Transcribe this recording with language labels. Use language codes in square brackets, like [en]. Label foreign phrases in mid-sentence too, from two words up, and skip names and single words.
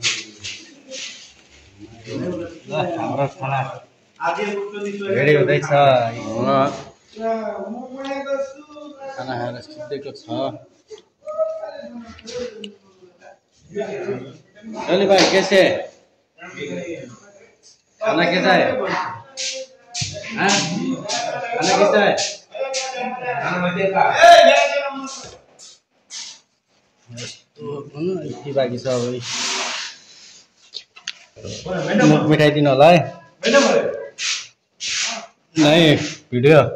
[ne] हाम्रो खाना रेडी हुँदैछ, खाना खाएर सुतेको छ। [hi] चलो भाइ कैसे खाना कैसा है? हाँ? खाना कैसा है? [ne] यति बाँकी छ अब मुख मिठाइदिनु होला है। [hi] नहीं वीडियो